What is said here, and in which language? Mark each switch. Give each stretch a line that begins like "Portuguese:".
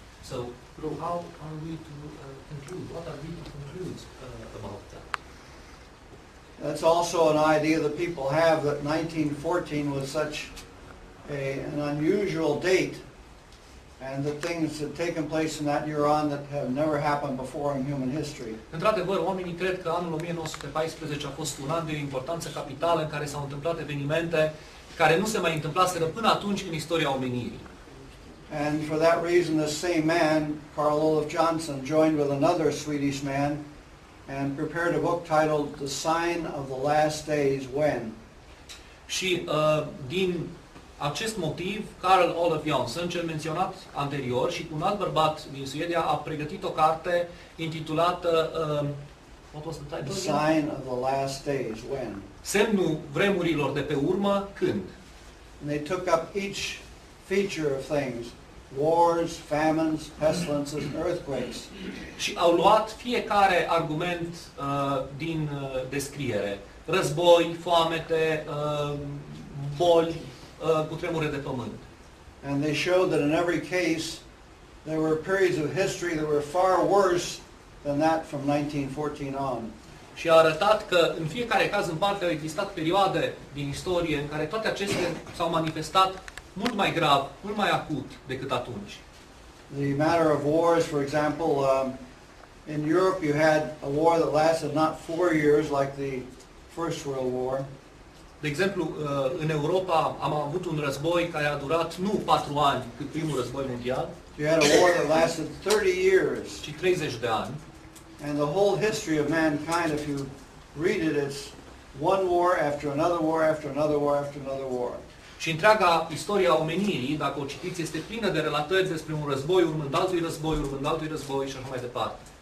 English: So, how are we to conclude? What are we to conclude about that? That's also an idea that people have, that 1914 was such an unusual date, and that things had taken place in that year on that have never happened before in human history.
Romanian: Într-adevăr, oamenii cred că anul 1914 a fost un an de importanță capitală în care s-au întâmplat evenimente care nu se mai întâmplaseră până atunci în istoria omenirii.
English: And for that reason, this same man, Carl Olof Johnson, joined with another Swedish man and prepared a book titled The Sign of the Last Days When.
Romanian: Și din acest motiv, Carl Olof Johnson, cel menționat anterior, și cu un alt bărbat din Suedia, a pregătit o carte intitulată
English: what was the title? The Sign of the Last Days When.
Romanian: Semnul vremurilor de pe urmă, când?
English: And they took up each feature of things: wars, famines, pestilences, and earthquakes.
Romanian: Și au luat fiecare argument din descriere: război, foamete, boli, cutremure de pământ.
English: And they showed that in every case there were periods of history that were far worse than that from 1914 on.
Romanian: Și a arătat că în fiecare caz în parte au existat perioade din istorie în care toate acestea s-au manifestat mult mai grav, mult mai acut decât atunci.
English: The matter of wars, for example, in Europe you had a war that lasted not 4 years like the First World War.
Romanian: De exemplu, în Europa am avut un război care a durat nu 4 ani, cât primul război mondial,
English: You had a war that lasted 30 years.
Romanian: ci 30 de ani.
English: And the whole history of mankind, if you read it, it's one war after another war after another war after another war.
Romanian: Și întreaga istoria omenirii, dacă o citiți, este plină de relatări despre un război, urmând altui război, urmând altui război și așa mai departe.